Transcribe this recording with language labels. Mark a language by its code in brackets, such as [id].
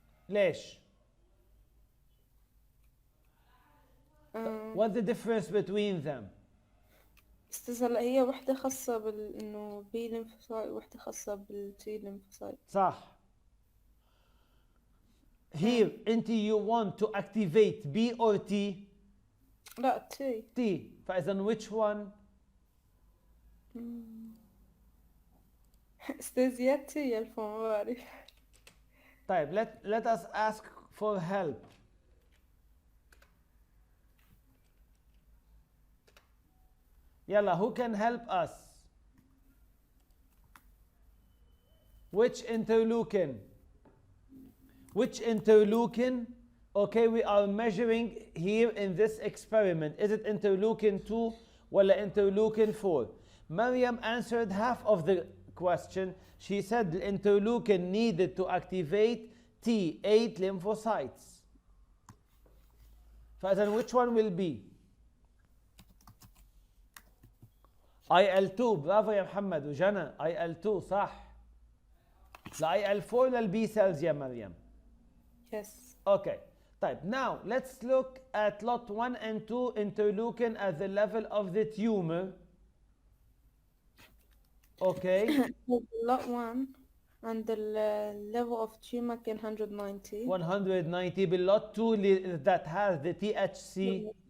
[ar] ليش؟ [en] What's the difference between them? [ar] استاذ هلا هي وحدة خاصة انه بي ليمفوسايت وحدة خاصة بالتي ليمفوسايت. صح. [en] Here, you want to activate B or T? [ar] لا T. [en] T. [ar] فإذا [en] which one? [ar] استاذ يا T يا الفو ما بعرف. طيب, [en] let us ask for help. [ar] يلا, [en] who can help us? Which interleukin? Which interleukin? Okay, we are measuring here in this experiment. Is it interleukin 2 or interleukin 4? Mariam answered half of the question. She said the interleukin needed to activate T8 lymphocytes. [ar] فإذا [en] which one will be? [ar] IL2. برافو يا محمد وجنى. IL2 صح. لا IL4 للبي cells يا مريم. [en] Yes. Okay. [ar] طيب, [en] now let's look at lot 1 and 2 interleukin at the level of the tumor. Okay. lot 1 and the level of tumor can 190. 190 [ar] بالlot [en] 2 that has the THC